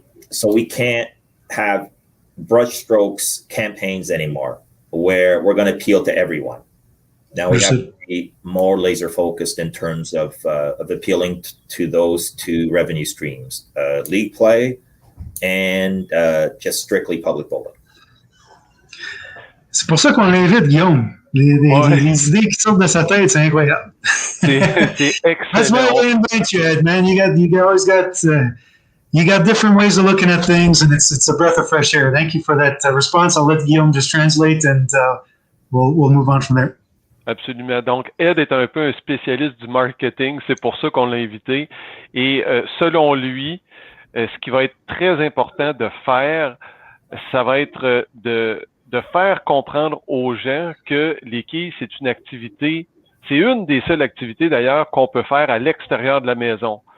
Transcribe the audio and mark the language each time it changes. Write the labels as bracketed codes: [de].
[en] So we can't have brushstrokes campaigns anymore where we're going to appeal to everyone. Now we have to be more laser focused in terms of appealing to those 2 revenue streams, league play and just strictly public bowling. [fr] C'est pour ça qu'on l'invite, Guillaume. Les idées qui sortent de sa tête, c'est incroyable. C'est excellent. [en] That's why we invite you, Ed, man. You always got you got different ways of looking at things, and it's a breath of fresh air. Thank you for that response. I'll let Guillaume just translate, and we'll move on from there. [fr] Absolument. Donc, Ed est un peu un spécialiste du marketing. C'est pour ça qu'on l'a invité. Et selon lui, ce qui va être très important de faire, ça va être de faire comprendre aux gens que les quilles, c'est une activité, c'est une des seules activités d'ailleurs qu'on peut faire à l'extérieur de la maison.